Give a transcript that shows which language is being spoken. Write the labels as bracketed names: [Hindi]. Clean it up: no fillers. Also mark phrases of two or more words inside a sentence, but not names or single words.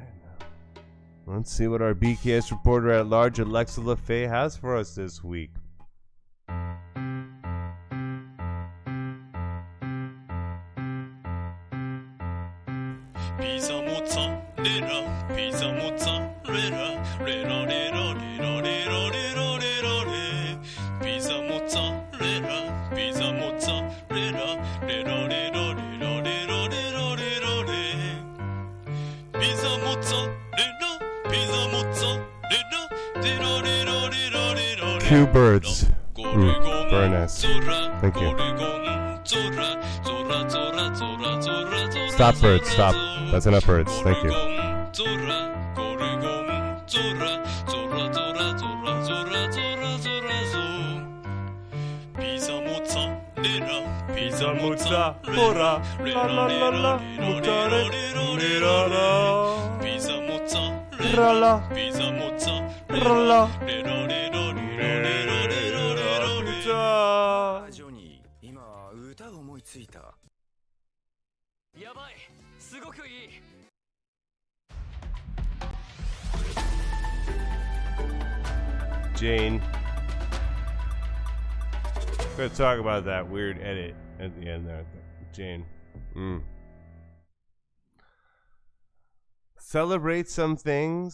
[English] Let's see what our BKS reporter at large, Alexa LaFay, has for us this week. [Italian] Pizza mozzarella, pizza mozzarella, rera rera rera rera rera rera re. Pizza mozzarella, pizza mozzarella, rera rera rera rera rera rera re. Pizza mozzarella, pizza mozzarella, rera rera rera rera re. [English] 2 birds. Ooh, very nice. Thank you. Stop, birds, stop. That's enough birds. Thank you. [Italian] Pizza mozzarella, la la la la, mozzarella, pizza mozzarella, pizza mozzarella, pizza. [Japanese] 今歌を思いついた。やばい、すごくいい。 [English] Jane. We're gonna talk about that weird edit at the end there. Jane. Celebrate some things.